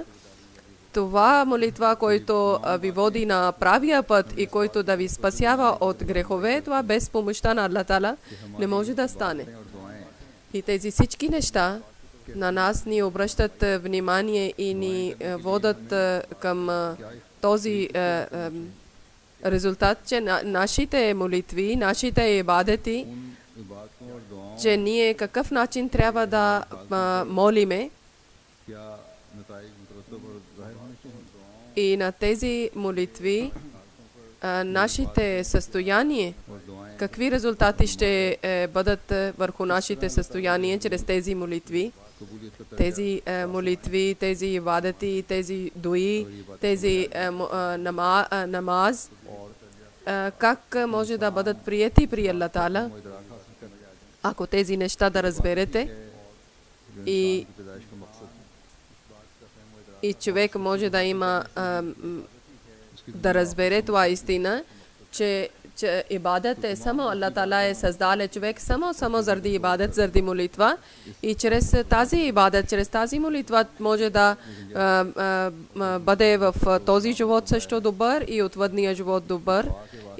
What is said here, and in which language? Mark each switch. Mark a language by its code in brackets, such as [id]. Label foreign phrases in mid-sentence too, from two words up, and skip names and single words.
[bg] Това молитва, който ви води на правия път и който да ви спасява от грехове, това без помощта на Аллах Таала не може да стане. И тези всички неща на нас ни обръщат внимание и ни водят към този резултат, че нашите молитви, нашите ибадети, [ur] عبادتوں اور دعاؤں [bg] че ние какъв начин трябва да молиме [ur] کیا نتائج مرتب اور ظاہر ہونے چاہئیں. [bg] и на тези молитви нашите състояния, [ur] اور دعائیں [bg] какви резултати ще бъдат върху нашите състояния чрез тези молитви. [ur] قبولیت کا [bg] Тези молитви, тези ибадати, тези дуи, тези намаз, как може да бъдат приети при Аллах Таала, [ur] ادراک حاصل کرنا [bg] ако тези неща да разберете и [ur] پیدائش کا مقصد [bg] и човек може да има да разбере това истина, че ибадат е само Аллах Таала е създал човек само заради ибадат, заради молитва, и чрез тази ибадат, чрез тази молитва може да бъде в този живот също добър и отвъдния живот добър.